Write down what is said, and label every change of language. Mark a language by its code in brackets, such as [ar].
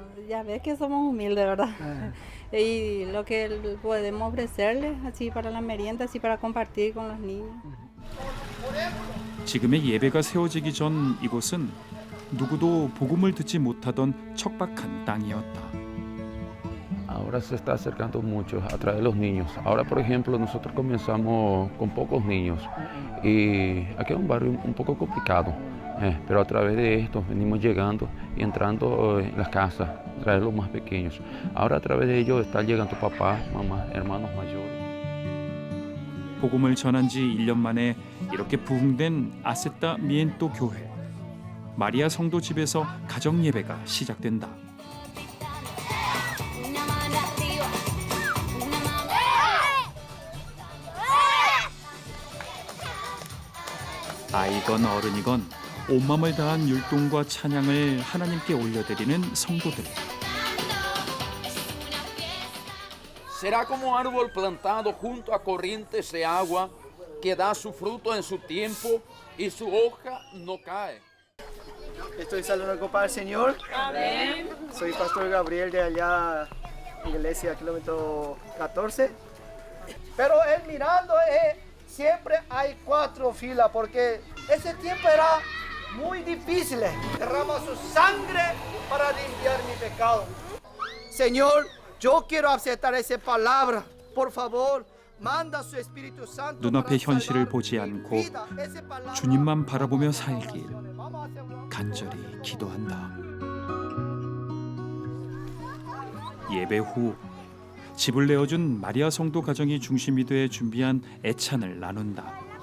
[es] Ya ves que somos humildes, ¿verdad? Y lo que podemos ofrecerles así para la merienda, así para compartir con los niños. [ko] 지금의 예배가 세워지기 전 이곳은 누구도 복음을 듣지 못하던 척박한 땅이었다. [es] Ahora se está acercando mucho a través de los niños. Ahora, por ejemplo, nosotros comenzamos con pocos niños y aquí es un barrio un poco complicado, pero a través de esto venimos llegando y entrando en las casas, a través de los más pequeños. Ahora a través de ellos están llegando papás, mamás, hermanos mayores. [ko] 복음을 전한 지 1년 만에 이렇게 부흥된 아세타 미엔토 교회. 마리아 성도 집에서 가정 예배가 시작된다. 아이건 어른이건 온마음을 다한 율동과 찬양을 하나님께 올려드리는 성도들. [es] Será como árbol plantado junto a corrientes de agua que da su fruto en su tiempo y su hoja no cae. Estoy saludando copa al Señor. Amén. Soy pastor Gabriel de allá, iglesia kilómetro 14. Pero él mirando, siempre hay 4 filas porque ese tiempo era muy difícil. Derrama su sangre para limpiar mi pecado. Señor, yo quiero aceptar esa palabra. Por favor, manda su Espíritu Santo. [ko] 눈앞의 현실을 보지 않고 주님만 바라보며 살길 간절히 기도한다. 예배 후 집을 내어준 마리아 성도 가정이 중심이 돼 준비한 애찬을 나눈다.